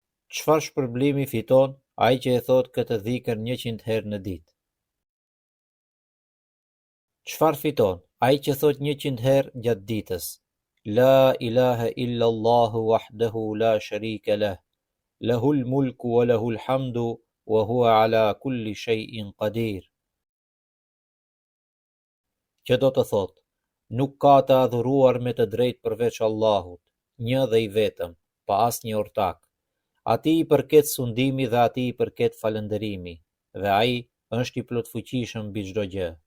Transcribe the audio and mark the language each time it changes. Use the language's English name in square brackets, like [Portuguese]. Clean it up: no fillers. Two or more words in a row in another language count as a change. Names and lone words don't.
[Albanian] Çfarë shpërblimi fiton ai që e thot këtë dhikr 100 herë në ditë? Çfarë fiton ai që thot 100 herë gjatë ditës? [Arabic] لا إله إلا الله وحده لا شريك له له الملك وله الحمد وهو على كل شيء قدير. [Albanian] Që do të thot, nuk ka të adhuruar me të drejtë përveç Allahut, një dhe i vetëm, pa asnjë ortak. Atij i përket sundimi dhe atij i përket falënderimi, dhe ai është i plotfuqishëm mbi çdo gjë.